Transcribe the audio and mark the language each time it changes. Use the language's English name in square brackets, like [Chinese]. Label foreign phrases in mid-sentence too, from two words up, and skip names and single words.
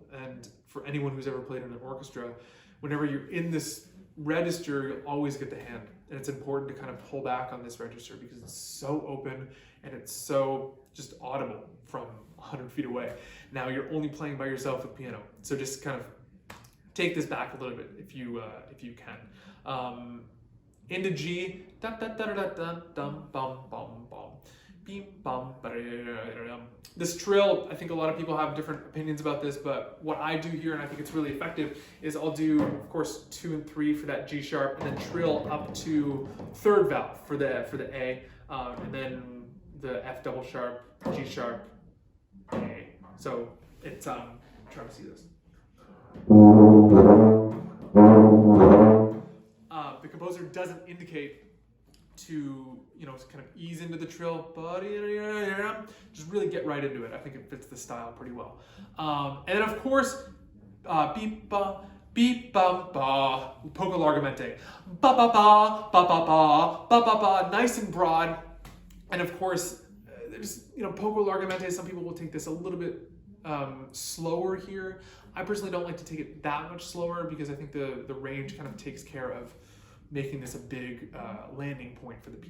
[English] And for anyone who's ever played in an orchestra, whenever you're in this register, you'll always get the hand. And it's important to kind of pull back on this register because it's so open and it's so just audible from 100 feet away. Now you're only playing by yourself with piano. So just kind of take this back a little bit if you can. Into G, da da da da da dum bum bum bum. This trill, I think a lot of people have different opinions about this, but what I do here, and I think it's really effective, is I'll do, of course, 2 and 3 for that G sharp, and then trill up to 3rd valve for the A, and then the F double sharp, G sharp, A. So it's try to see this. The composer doesn't indicate to, kind of ease into the trill, but just really get right into it. I think it fits the style pretty well. And then of course, beep ba beep ba ba, [Italian] poco largamente, [English] ba ba ba ba ba ba ba ba ba, nice and broad. And of course, there's [Italian] poco largamente. [English] Some people will take this a little bit slower here. I personally don't like to take it that much slower because I think the range kind of takes care of making this a big landing point for the piece.